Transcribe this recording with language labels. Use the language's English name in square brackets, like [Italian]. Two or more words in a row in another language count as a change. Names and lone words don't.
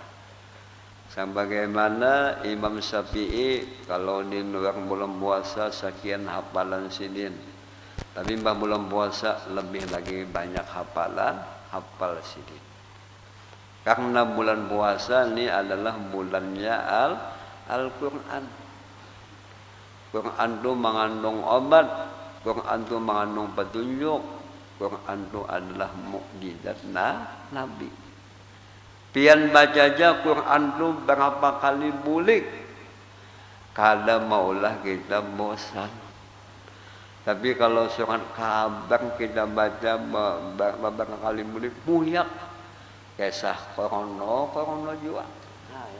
[Indonesian] Sebagaimana Imam Syafi'i kalau di luar bulan puasa sekian hafalan sidin, tapi mbah bulan puasa lebih lagi banyak hafalan hafal sidin. Karena bulan puasa ini adalah bulannya Al-Quran. Quran itu mengandung obat, Quran itu mengandung petunjuk, Quran itu adalah mukjizat Nabi. [Banjar] Pian baca aja Quran itu berapa kali bulik, kadang maulah kita bosan. [Indonesian] Tapi kalau surat kabar kita baca beberapa kali bulik, muyak. Kisah korono juga. Nah, ya.